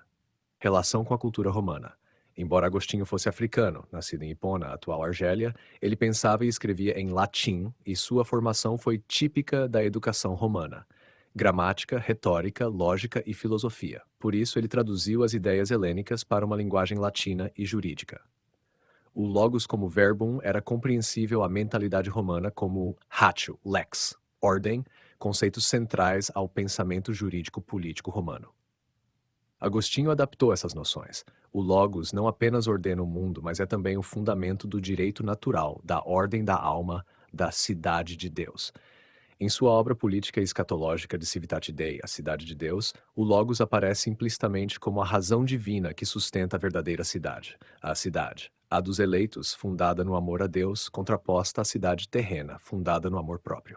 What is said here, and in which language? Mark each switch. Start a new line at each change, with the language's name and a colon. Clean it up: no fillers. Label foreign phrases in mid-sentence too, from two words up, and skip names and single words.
Portuguese: Relação com a cultura romana. Embora Agostinho fosse africano, nascido em Hipona, atual Argélia, ele pensava e escrevia em latim e sua formação foi típica da educação romana. Gramática, retórica, lógica e filosofia. Por isso, ele traduziu as ideias helênicas para uma linguagem latina e jurídica. O logos como verbum era compreensível à mentalidade romana como
Latin: ratio, lex,
Portuguese: ordem, conceitos centrais ao pensamento jurídico-político romano. Agostinho adaptou essas noções. O logos não apenas ordena o mundo, mas é também o fundamento do direito natural, da ordem da alma, da cidade de Deus. Em sua obra política e escatológica de Civitate Dei, a Cidade de Deus, o logos aparece implicitamente como a razão divina que sustenta a verdadeira cidade, a dos eleitos, fundada no amor a Deus, contraposta à cidade terrena, fundada no amor próprio.